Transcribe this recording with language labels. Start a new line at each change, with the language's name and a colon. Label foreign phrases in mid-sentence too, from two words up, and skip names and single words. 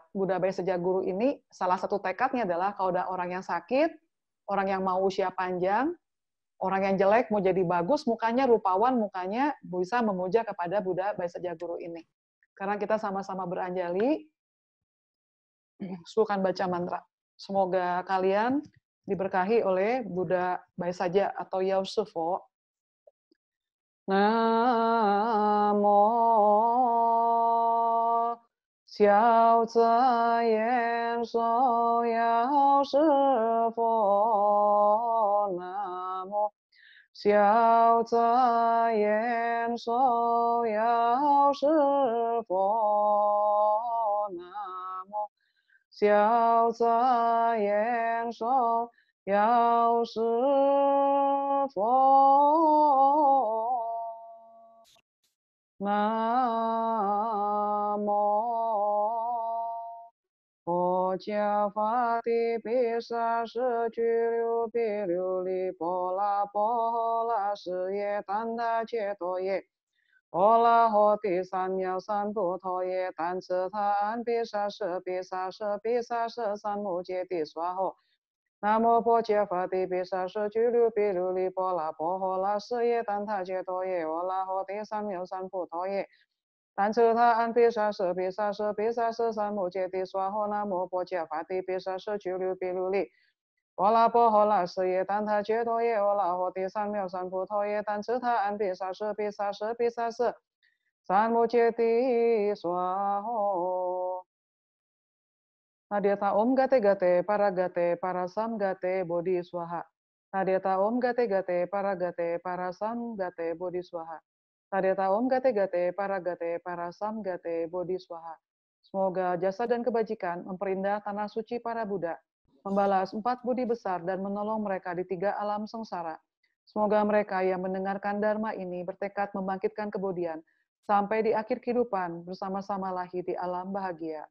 Indonesian: Buddha Bayi Saja Guru ini, salah satu tekadnya adalah kalau ada orang yang sakit, orang yang mau usia panjang, orang yang jelek mau jadi bagus, mukanya rupawan, mukanya bisa memuja kepada Buddha Bayi Saja Guru ini. Karena kita sama-sama beranjali, sukan baca mantra. Semoga kalian diberkahi oleh Buddha Bayi Saja atau Yausufo.
Chinese: 南无消灾延寿药师佛. 南无消灾延寿药师佛. 南无消灾延寿药师佛. 南无薄伽伐帝鞞杀社窭噜薜琉璃钵喇阇也怛他揭多也钵啰喝帝三藐三勃陀耶怛侄他唵鞞杀逝鞞杀逝鞞杀社三没揭帝娑诃南无薄伽伐帝鞞杀社窭噜薜琉璃钵喇阇也怛他揭多也钵啰喝帝三藐三勃陀耶怛侄他唵鞞杀逝鞞杀逝鞞杀社三没揭帝娑诃南无薄伽伐帝鞞杀社窭噜薜琉璃钵喇阇也怛他揭多也钵啰喝帝三藐三勃陀耶怛侄他唵鞞杀逝鞞杀逝鞞杀社三没揭帝娑诃.
Sanskrit: तद्यथा ॐ गते गते पारसं गते बोधि स्वाहा. तद्यथा ॐ गते गते पारसं गते बोधि स्वाहा. तद्यथा ॐ गते गते पारसं गते बोधि स्वाहा.
Indonesian: Semoga jasa dan kebajikan memperindah tanah suci para Buddha, membalas 4 budi besar dan menolong mereka di 3 alam sengsara. Semoga mereka yang mendengarkan Dharma ini bertekad membangkitkan kebodian sampai di akhir kehidupan bersama-sama lahir di alam bahagia.